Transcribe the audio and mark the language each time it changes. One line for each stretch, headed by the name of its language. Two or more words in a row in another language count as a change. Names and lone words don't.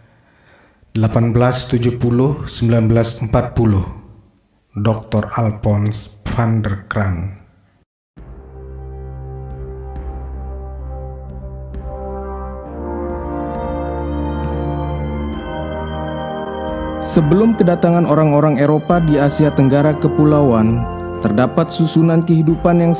Indonesian: 1870-1940 Dr. Alphonse van der Kraan. Sebelum kedatangan orang-orang Eropa di Asia Tenggara Kepulauan, terdapat susunan kehidupan yang